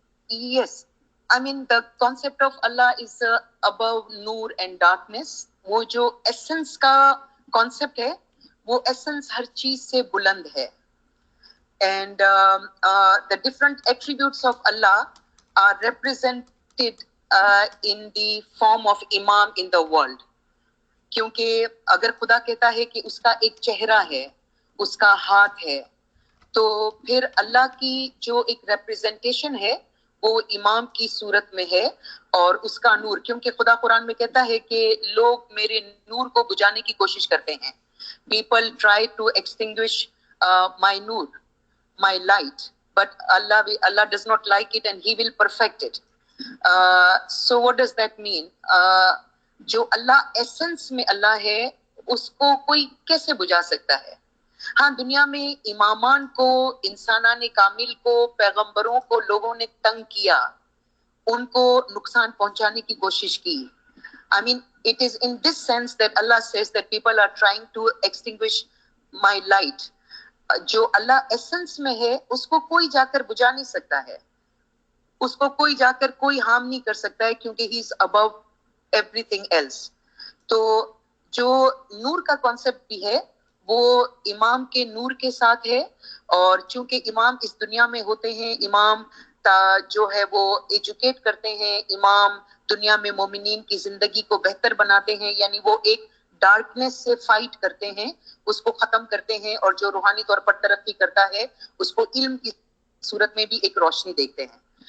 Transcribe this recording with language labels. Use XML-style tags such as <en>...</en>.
<en>Yes, I mean the concept of Allah is above Noor and darkness.</en> <hi>वो जो essence का concept है, वो essence हर चीज से बुलंद है.</hi> <en>And the different attributes of Allah are represented in the form of Imam in the world.</en> <hi>क्योंकि अगर खुदा कहता है कि उसका एक चेहरा है, उसका हाथ है, तो फिर अल्लाह की जो एक representation है वो इमाम की सूरत में है और उसका नूर, क्योंकि खुदा कुरान में कहता है कि लोग मेरे नूर को बुझाने की कोशिश करते हैं.</hi> <en>People try to extinguish my nur, my light, but Allah does not like it and He will perfect it. So what does that mean?</en> <hi>जो अल्लाह एसेंस में अल्लाह है उसको कोई कैसे बुझा सकता है? हाँ, दुनिया में इमामान को, इंसानाने कामिल को, पैगंबरों को लोगों ने तंग किया, उनको नुकसान पहुंचाने की कोशिश की.</hi> <en>I mean, it is in this sense that Allah says that people are trying to extinguish my light.</en> <hi>जो अल्लाह एसेंस में है उसको कोई जाकर बुझा नहीं सकता है, उसको कोई जाकर कोई हार्म नहीं कर सकता है, क्योंकि</hi> <en>he is above everything else.</en> <hi>तो जो नूर का कॉन्सेप्ट भी है वो इमाम के नूर के साथ है, और चूंकि इमाम इस दुनिया में होते हैं, इमाम जो है वो एजुकेट करते हैं, इमाम दुनिया में मोमिनीन की जिंदगी को बेहतर बनाते हैं, यानी वो एक डार्कनेस से फाइट करते हैं, उसको खत्म करते हैं, और जो रूहानी तौर पर तरक्की करता है उसको इल्म की सूरत में भी एक रोशनी देखते हैं.</hi>